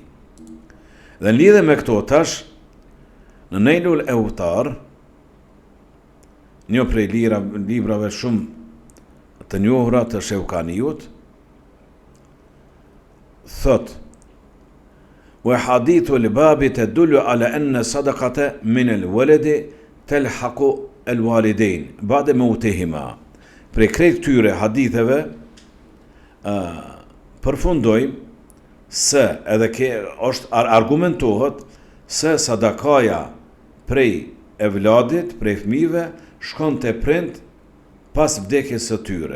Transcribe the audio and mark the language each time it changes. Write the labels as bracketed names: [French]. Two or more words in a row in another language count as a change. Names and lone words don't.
[Albanian] Dhe në lidhje me këto tash në Nailul Awtar, një prej librave shumë të njohura të Shevkaniut, thot [Arabic] وحديث الباب تدل على أن الصدقة من الولد تلحق الوالدين بعد موتهما. [Albanian] Prej krejt këtyre haditheve përfundojmë se edhe është argumentohet se sadakaja prej evladit, prej fëmijëve, shkon te prind pas vdekjes së tyre.